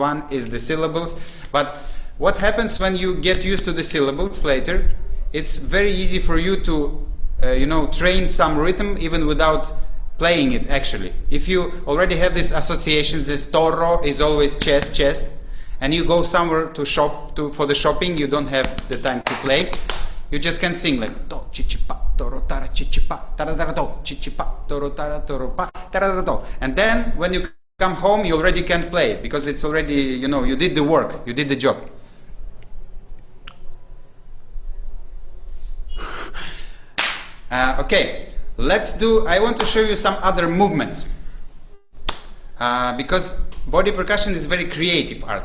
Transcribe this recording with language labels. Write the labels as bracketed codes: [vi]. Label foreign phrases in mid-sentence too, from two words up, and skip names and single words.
[en] One is the syllables, but what happens when you get used to the syllables later, it's very easy for you to train some rhythm even without playing it actually. If you already have these associations, this toro is always chest, chest, and you go somewhere to shop for the shopping, you don't have the time to play, you just can sing like do, chi, chi, pa, toro, tara, chi, chi, pa, tara, tara, do, chi, chi, pa, toro, tara, toro, pa, tara, tara, do. And then when you come home, you already can play it, because it's already, you did the work, you did the job. Okay, I want to show you some other movements, because body percussion is very creative art.